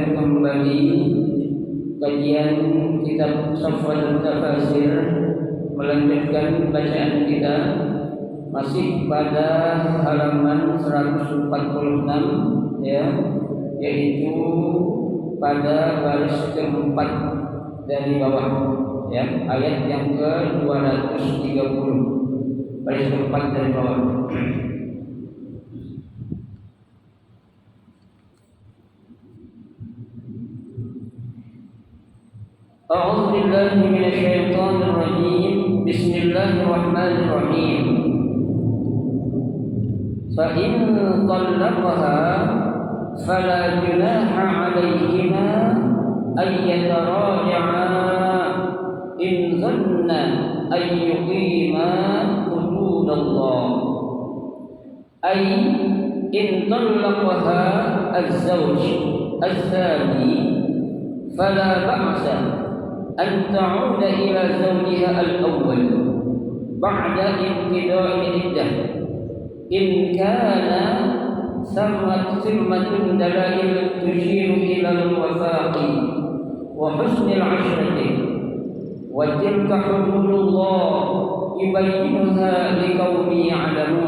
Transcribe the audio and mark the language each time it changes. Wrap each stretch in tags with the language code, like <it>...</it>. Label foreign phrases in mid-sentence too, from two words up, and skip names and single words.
<id>kembali kajian kitab Safwatul Tafasir, melanjutkan bacaan kita masih pada halaman 146, ya, yaitu pada baris keempat dari bawah, ya, ayat yang ke-230, baris keempat dari bawah.</id> <ar>أعوذ بالله من الشيطان الرجيم. بسم الله الرحمن الرحيم. فإن طلقها فلا جناح عليهما أن يتراجعا إن ظنا أن يقيما حدود الله. أي إن طلقها الزوج الثاني فلا بأس أن تعود إلى زوجها الأول بعد انقضاء العدة إن كان ثمة دلائل تشير إلى الوفاق وحسن العشرة وتلك حدود الله يبينها لقوم يعلمون.</ar>